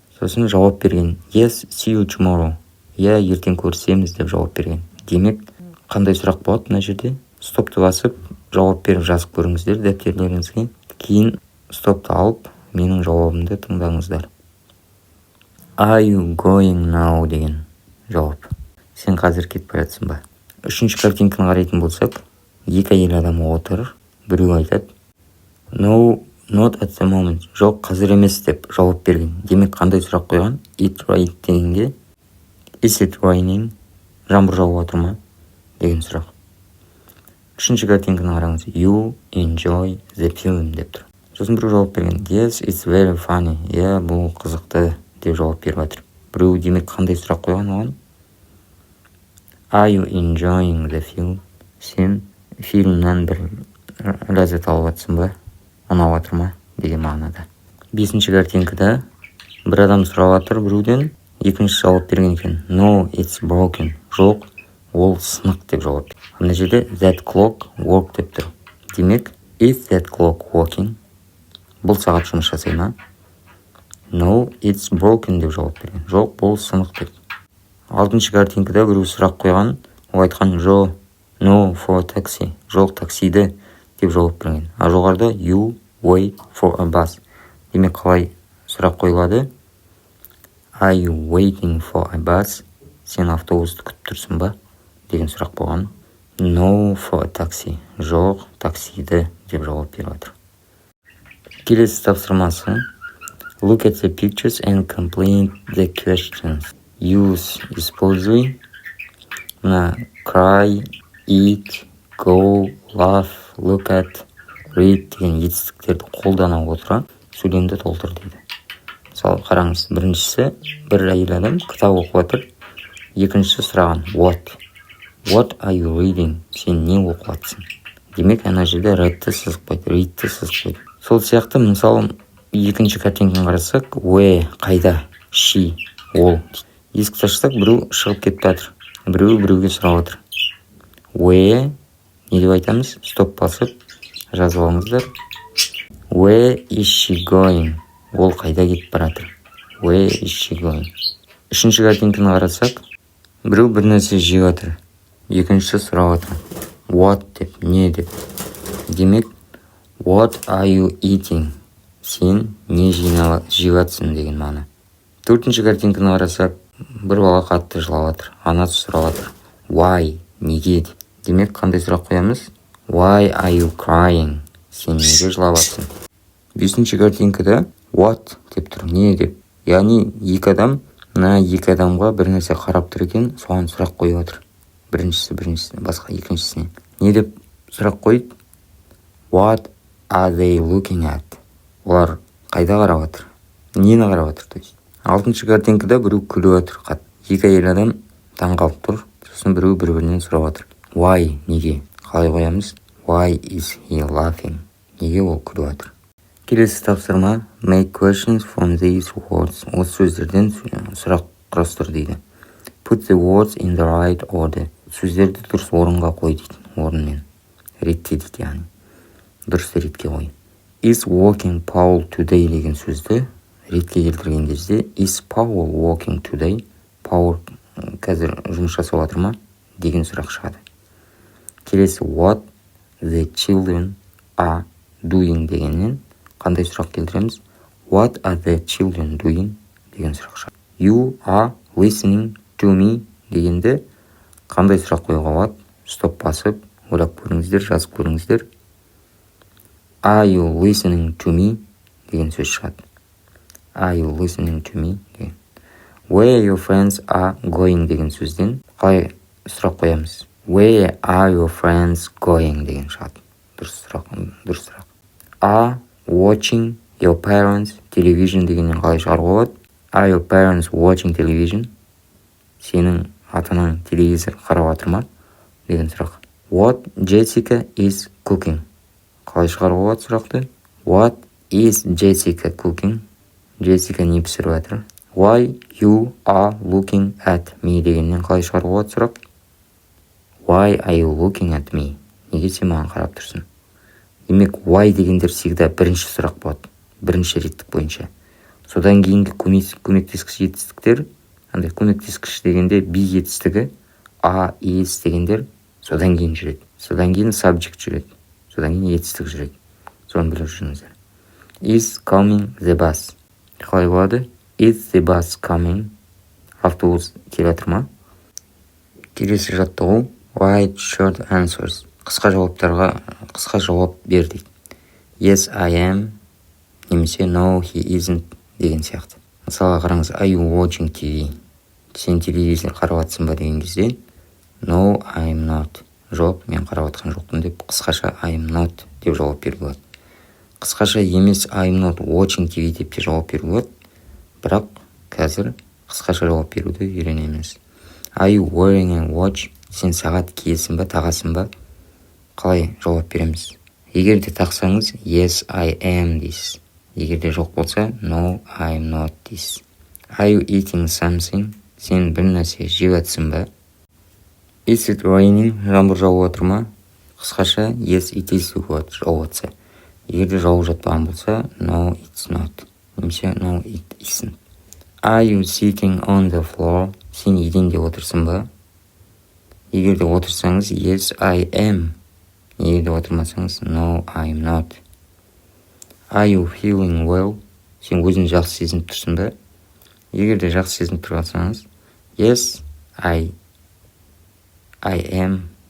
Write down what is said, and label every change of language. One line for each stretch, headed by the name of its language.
Kazakh: Сосын жауап берген.
English: Yes, see you tomorrow.
Kazakh: Я ертең көрісеміз деп жауап берген. Демек, қандай сұрақ болады мына жерде? Стопты басып, жауап беріп жазып көріңіздер дәптерлеріңізге. Кейін стопты алып, менің жауабымды тыңдаңыздар.
English: Are you going now
Kazakh: деген жауап. Сен қазір кетіп бара жатсың ба? Үшінші картинканы қарайтын болсақ, екі әйел адам отыр. Біреу айтады.
English: No, not at the moment.
Kazakh: Жоқ, қазір емес деп жауап берген. Демек, қандай сұрақ қойған?
English: It right дегенге. Is it raining?
Kazakh: Жаңбыр жауып отыр ма? Деген сұрақ. Үшінші картинканы қараңыз.
English: You enjoy the film
Kazakh: деп тұр. Сосын біреу жауап берген.
English: Yes, it's very funny.
Kazakh: Бұл қызықты деп жауап беріп жатыр. Біреу демек қандай сұрақ қойған оған?
English: Are you enjoying the film?
Kazakh: Сен фильмнен бір ләззат алып жатсың ба? Ұнап жатыр ма? Деген мағынада. Бесінші картинкада бір адам сұрап жатыр біреуден, екінші жауап берген екен.
English: No, it's broken.
Kazakh: Жоқ, ол сынық деп жауап. Мына жерде
English: that clock work
Kazakh: деп тұр.
English: Демек, is that clock working?
Kazakh: Бұл сағат жұмыс жасай ма?
English: No, it's broken
Kazakh: деп жауап берген. Жоқ, бұл сынық деп. Алтыншы картинкада біреу сұрақ қойған, ол айтқан
English: no for taxi.
Kazakh: Жоқ, таксиді деп жауап берген. А жоғарыда
English: you wait for a bus.
Kazakh: Демек, қалай сұрақ қойылады?
English: Are you waiting for a bus?
Kazakh: Сен автобусты күтіп тұрсың ба? Деген сұрақ болған.
English: No for a taxi.
Kazakh: Жоқ, таксиді деп жауап беріп жатыр. Келесі тапсырмасы.
English: Look at the pictures and complete the questions.
Russian: Use используй.
Kazakh: Мына
English: cry, eat, go, laugh, look at, read
Kazakh: деген етістіктерді қолдана отыра сөйлемді толтыр дейді. Мысалы, қараңыз, біріншісі бір әйел адам кітап оқып отыр. Екіншісі сұраған
English: What are you reading?
Kazakh: Сен не оқып жатсың? Демек, ана жерде readті сызып қойды, readті сызып қойды. Сол сияқты, мысалы, екінші картинканы қарасақ, where, қайда, she, ол. Есікті ашсақ, біреу шығып кетіп жатыр. Біреуге сұрап отыр. Where, не деп айтамыз? Стоп басып, жазып алыңыздар.
English: Where is she going?
Kazakh: Ол қайда кетіп баратыр?
English: Where is she going?
Kazakh: Үшінші картинканы қарасақ, біреу бір нәрсе жеп жатыр. Екіншісі сұрап отыр. What деп, не деп.
English: Демек, what are you eating?
Kazakh: Сен не жеп жатсың деген мағына. Төртінші картинканы қарасақ, бір бала қатты жылап жатыр. Анасы сұрап жатыр. Why? Неге деп. Демек, қандай сұрақ қоямыз?
English: Why are you crying?
Kazakh: Сен неге жылап жатсың? Бесінші картинкада what деп тұр. Не деп. Яғни екі адам, екі адамға бір нәрсе қарап тұр екен, соған сұрақ қойып отыр. Біріншісі, басқа екіншісіне. Не деп сұрақ қойды?
English: What are they looking at?
Kazakh: Олар қайда қарап отыр? Нені қарап отыр?
Russian: То есть.
Kazakh: Алтыншы картинкада біреу күліп отыр. Екі әйел адам таңғалып тұр. Сосын біреу бір-бірінен сұрап отыр. Why? Неге? Қалай қоямыз?
English: Why is he laughing?
Kazakh: Неге ол күліп отыр? Келесі тапсырма.
English: Make questions from these words.
Kazakh: Осы сөздерден сұрақ құрастыр дейді.
English: Put the words in the right order.
Kazakh: Сөздерді дұрыс орынға қой дейді. Орынмен. ретке дейді, яғни дұрыс ретке қой.
English: Is walking Paul today
Kazakh: деген сөзді ретке келтірген кезде
English: is Paul walking today?
Kazakh: Paul қазір жұмыс жасап жатыр ма деген сұрақ шығады. Келесі
English: what the children are doing
Kazakh: дегеннен қандай сұрақ келтіреміз?
English: What are the children doing
Kazakh: деген сұрақ шығады.
English: You are listening to me
Kazakh: дегенде қандай сұрақ қоюға болады? Стоп басып, ойлап көріңіздер, жазып көріңіздер.
English: Are you listening to me
Kazakh: деген сөз шығады.
English: Are you listening to me деген. Where your friends are going
Kazakh: деген сөзден қалай сұрақ қоямыз?
English: Where are your friends going
Kazakh: деген шығады. Дұрыс сұрақ.
English: Are watching your parents television
Kazakh: дегеннен қалай шығаруға болады?
English: Are your parents watching television?
Kazakh: Сенің ата-анаң телевизор қарап жатыр ма деген сұрақ.
English: What Jessica is cooking?
Kazakh: Қалай шығаруға болады сұрақты?
English: What is Jessica cooking?
Kazakh: Jessica не пісіріп жатыр?
English: Why you are looking at me
Kazakh: дегеннен қалай шығаруға болады сұрақ?
English: Why are you looking at me?
Kazakh: Неге сен маған қарап тұрсың? Демек, why дегендер всегда бірінші сұрақ болады, бірінші реттік бойынша. Содан кейінгі көмектескіш етістіктер, андай көмектескіш дегенде be етістігі, a, is дегендер содан кейін жүреді. Содан кейін subject жүреді. Содан кейін етістік жүреді. Соны біліп жүріңіздер. Is coming the bus? Қалай болады?
English: Is the bus coming?
Kazakh: Автобус келе жатыр ма?
English: Келесі жаттығу write short answers.
Kazakh: Қысқа жауаптарға қысқа жауап бер дейді.
English: Yes, I am,
Kazakh: немесе
English: no, he isn't
Kazakh: деген сияқты. Мысалға қараңыз,
English: are you watching TV?
Kazakh: Сен телевизор қарап жатсың ба деген кезде
English: no, I'm not.
Kazakh: Жоқ, мен қарап жатқан жоқпын деп қысқаша
English: I'm not
Kazakh: деп жауап беруге болады. Қысқаша емес
English: I'm not watching TV
Kazakh: деп те жауап беруге болады. Бірақ қазір қысқаша жауап беруді үйренеміз.
English: Are you wearing a watch?
Kazakh: Сен сағат киесің ба, тағасың ба? Қалай жауап береміз? Егер де тақсаңыз
English: yes, I am
Kazakh: дейсіз. Егер де жоқ болса
English: no, I'm not
Kazakh: дейсіз.
English: Are you eating something?
Kazakh: Сен бір нәрсе жеп жатсың ба? Is it raining? Жаңбыр жауып жатыр ма? Қысқаша
English: yes, it is
Kazakh: жауып жатса. Егер де жауып жатпаған болса
English: no, it's not.
Kazakh: Немесе
English: no, it isn't. Are you sitting on the floor?
Kazakh: Сен еденде отырсың ба? Егер де отырсаңыз
English: yes, I am.
Kazakh: Егер де отырмасаңыз
English: no, I'm not. Are you feeling well?
Kazakh: Сен өзің жақсы сезініп тұрсың ба? Егер де жақсы сезініп тұрсаңыз
English: yes, I am.